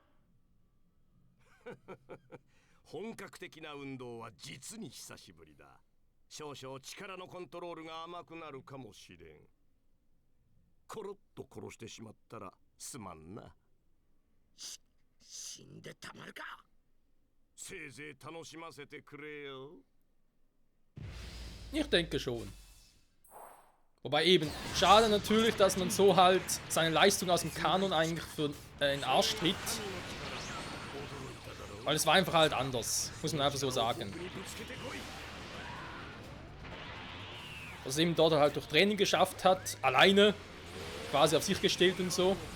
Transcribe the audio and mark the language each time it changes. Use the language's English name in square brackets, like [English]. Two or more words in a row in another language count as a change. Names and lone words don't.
[Japanese] 本格的な運動は実に久しぶりだ。少々力のコントロールが甘くなるかもしれん。コロッと殺してしまったらすまんな。死んでたまるか。せいぜい楽しませてくれよ。 [German] Ich denke schon. Wobei eben, schade natürlich, dass man so halt seine Leistung aus dem Kanon eigentlich für den Arsch tritt. Weil es war einfach halt anders, muss man einfach so sagen. Dass er eben dort halt durch Training geschafft hat, alleine, quasi auf sich gestellt und so.